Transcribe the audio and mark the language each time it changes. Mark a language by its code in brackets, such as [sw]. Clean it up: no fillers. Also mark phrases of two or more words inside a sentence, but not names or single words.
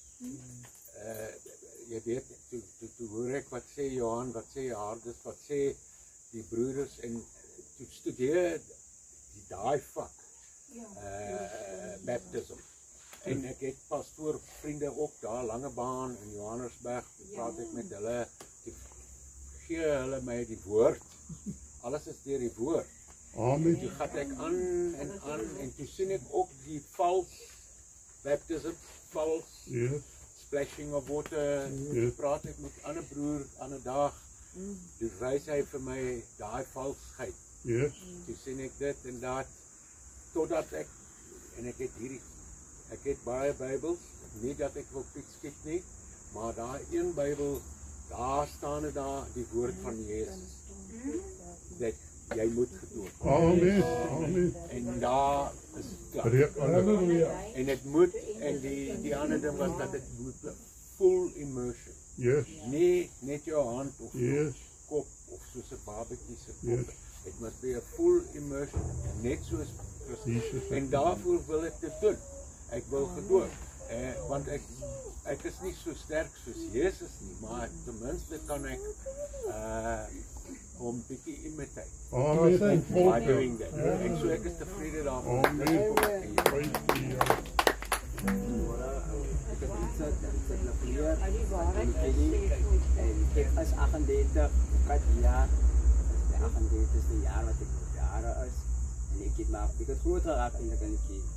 [af] Jy weet, toe hoor ek wat sê Johan, wat sê Hardus, wat sê die broeders en toe studeer die daai vak, baptism. En ek het pastoor vriende ook daar, Langebaan in Johannesburg, praat ek met hulle, toe gee hulle my die woord, alles is deur die woord. Amen. Toe gaan ek aan en toe sien ek ook die [en] false baptism, false splashing of water. [af] Toe praat ek met ander broer aan 'n dag, toe wys hy vir my daai valsheid. Toe sien ek dit en dat, totdat ek het baie Bybels, nie dat ek wil piek skiet nie, maar daar een Bybel, daar staan dit daar die woord van Jezus, dat jy moet gedoop. Amen. Amen. En daar is klaar. En het moet, en die ander ding was dat het moet [en] full immersion. [af] Nie net jou hand of jou kop of soos 'n babatjie se kop. [en] It must be a full immersion, [af] net soos Christus. En daarvoor wil ek dit doen. Ek wil gedoop. Want ek is nie so sterk soos Jesus nie, maar ten minste kan ek hom bietjie imitate. Amen. [en] By doing that. [af] En so ek is tevrede daarvan. Amen. Ek het iets nog leer en ek is 38, jaar, 38 is die jaar wat ek jare is en ek het groot geraak eintlik in die kerk.